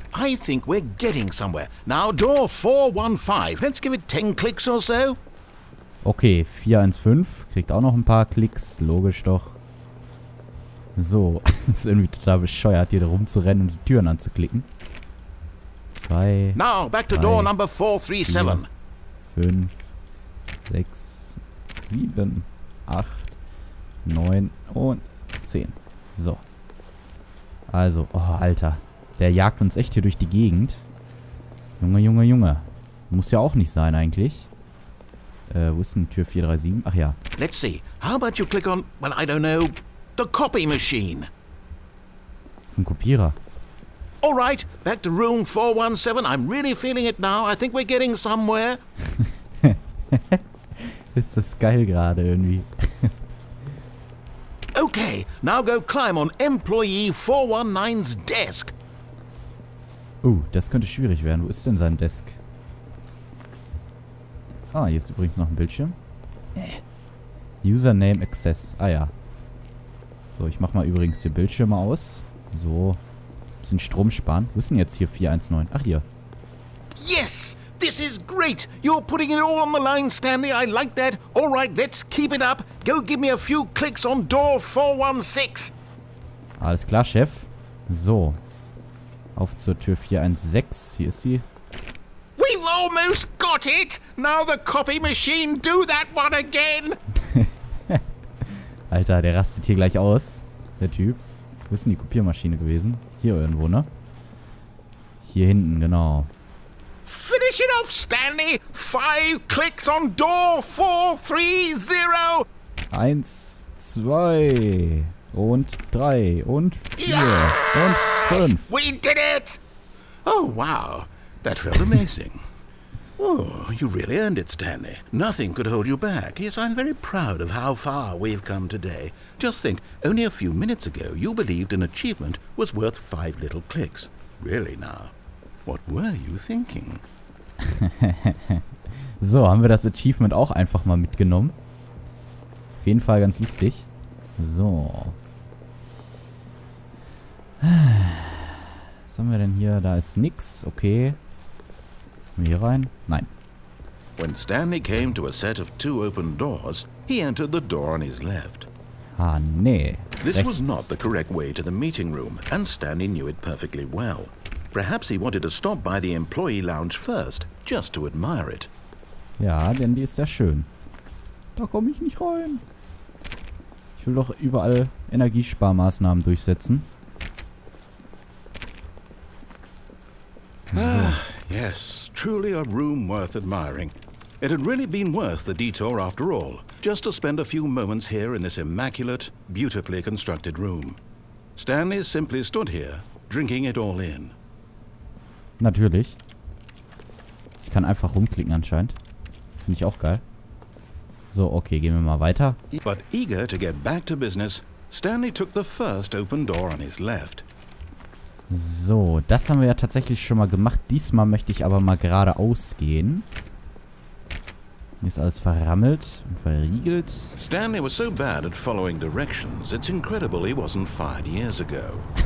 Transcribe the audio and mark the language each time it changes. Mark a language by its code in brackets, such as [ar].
[en] I think we're getting somewhere. Now, door 415. Let's give it 10 clicks or so. Okay, 415. [de] Kriegt auch noch ein paar Klicks. Logisch doch. So. Das ist irgendwie total bescheuert, hier da rumzurennen und die Türen anzuklicken. 2. [en] Now, back to 3, door number 437. [de] 5, 6, 7, 8, 9 und 10. So. Also, oh, Alter. Der jagt uns echt hier durch die Gegend. Junge. Muss ja auch nicht sein eigentlich. Wo ist denn Tür 437? Ach ja. [en] Let's see. How about you click on, well, I don't know, the copy machine? [de] Ein Kopierer. [en] All right, back to room 417. I'm really feeling it now. I think we're getting somewhere. [de] Ist das geil gerade irgendwie. [en] Okay, now go climb on employee 419's desk. [de] Das könnte schwierig werden. Wo ist denn sein Desk? Ah, hier ist übrigens noch ein Bildschirm. Username Access. Ah ja. So, ich mach mal übrigens hier Bildschirme aus. So. Bisschen Strom sparen. Wo ist denn jetzt hier 419? Ach, hier. [en] Yes! This is great! You're putting it all on the line, Stanley. I like that. All right, let's keep it up. Go give me a few clicks on door 416. [de] Alles klar, Chef. So. Auf zur Tür 416. Hier ist sie. [en] We've almost got it! Now the copy machine, do that one again! [de] Alter, der rastet hier gleich aus. Der Typ. Wo ist denn die Kopiermaschine gewesen? Hier irgendwo, ne? Hier hinten, genau. [en] Finish it off, Stanley! 5 clicks on door 430! [de] 1, 2 und 3 und 4 und 5. [en] We did it! Oh, wow. That felt amazing. Oh, you really earned it, Stanley. Nothing could hold you back. Yes, I'm very proud of how far we've come today. Just think, only a few minutes ago you believed an achievement was worth 5 little clicks. Really now, what were you thinking? [de] So, haben wir das Achievement auch einfach mal mitgenommen. Auf jeden Fall ganz lustig. So. Was haben wir denn hier? Da ist nix. Okay. Hier rein? Nein. [en] When Stanley came to a set of 2 open doors, he entered the door on his left. [de] Ah, nee. [en] This was [de] Rechts. [en] not the correct way to the meeting room, and Stanley knew it perfectly well. Perhaps he wanted to stop by the employee lounge first, just to admire it. [de] Ja, denn die ist sehr schön. Da komme ich nicht rein. Ich will doch überall Energiesparmaßnahmen durchsetzen. [en] Yes, truly a room worth admiring. It had really been worth the detour after all, just to spend a few moments here in this immaculate, beautifully constructed room. Stanley simply stood here, drinking it all in. [de] Natürlich. Ich kann einfach rumklicken anscheinend. Finde ich auch geil. So, okay, gehen wir mal weiter. [en] But eager to get back to business, Stanley took the first open door on his left. [de] So, das haben wir ja tatsächlich schon mal gemacht. Diesmal möchte ich aber mal geradeaus gehen. Hier ist alles verrammelt und verriegelt. [en] Stanley was so bad at following directions, it's incredible he wasn't fired years ago.